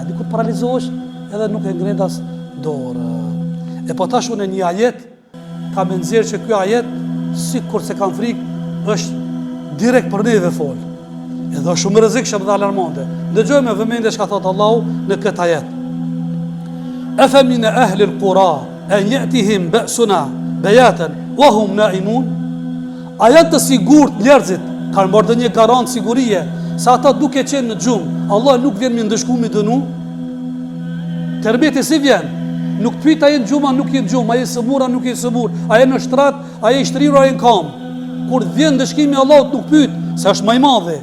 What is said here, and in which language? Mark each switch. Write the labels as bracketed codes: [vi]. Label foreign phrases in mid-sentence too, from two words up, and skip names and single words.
[sq] Dikur paralizohesh edhe nuk e ngrendas dorë. E po tash unë një ajet, ka me nxjerrë që kjo ajet, sikur se kam frikë, është direkt për neve folë. Edhe është shumë rrezikshëm dhe alarmante. Dëgjojmë vëmendje çka thot Allahu në këtë ajet. [ar] أفأمن أهل القرى أن يأتيهم بأسنا بياتا وهم نائمون. [sq] A janë të sigurt njerëzit, kanë marrë një garant sigurie, se ata duke qenë në gjumë, Allah nuk vjen me ndëshku me dënu? Tërbeti si vjen? Nuk pyet a jenë gjuma, nuk jenë gjumë, a jenë sëmur, a nuk jenë sëmur, a jenë në shtrat, a jenë shtrirur, a jenë kam. Kur vjen ndëshkimi Allahut nuk pyet, se është më i madhi.